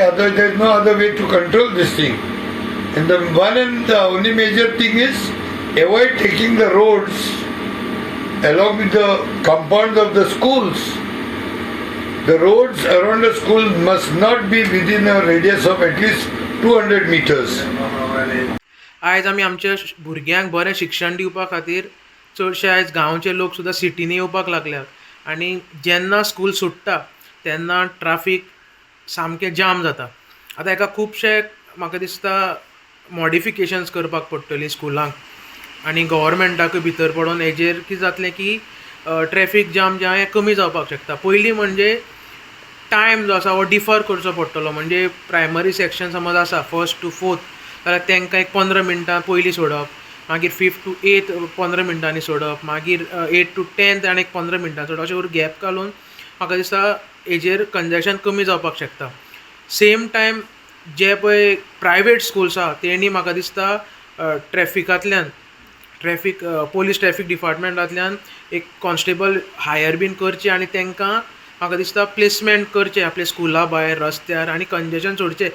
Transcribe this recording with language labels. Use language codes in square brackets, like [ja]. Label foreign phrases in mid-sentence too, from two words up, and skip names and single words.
[en] Otherwise, there is no other way to control this thing. And the only major thing is avoid taking the roads along with the compounds of the schools. The roads around the school must not be within a radius of at least 200 meters. [kok] आयज आमी आमच्या भुरग्यांक बरें शिक्षण दिवपा खातीर चडशे आयज गांवचे लोक सुद्दां सिटीनी येवपाक लागल्यात आनी जेन्ना स्कूल सुट्टा तेन्ना ट्राफीक सामकें जाम जाता. आतां हेका खुबशे म्हाका दिसता मॉडिफिकेशन्स करपाक पडटलीं स्कुलांक आनी गव्हर्मेंटाकूय भितर पडोन हेजेर कितें जातलें की [en] traffic jam [kok] जें आहा हें कमी जावपाक शकता. पयलीं म्हणजे टायम जो आसा हो डिफर करचो पडटलो. म्हणजे [en] primary section [kok] समज आसा [en] 1st to 4th [kok] जाल्यार तांकां एक 15 मिनटां पयलीं सोडप, मागीर [en] 5th to 8th [kok] 15 मिनटांनी सोडप, मागीर [en] 8th to 10th [kok] आनी 15 मिनटां सोडप. अशें करून गॅप घालून म्हाका दिसता हेजेर कंजेशन कमी जावपाक शकता. [en] same time [kok] जे पळय [en] private schools [kok] आहा तेणी म्हाका दिसता [en] traffic police traffic [kok] डिपार्टमेंटांतल्यान एक कॉन्स्टेबल हायर बीन करचे आनी तांकां म्हाका दिसता प्लेसमेंट करचें आपल्या स्कुला भायर रस्त्यार आनी कंजेशन सोडचें.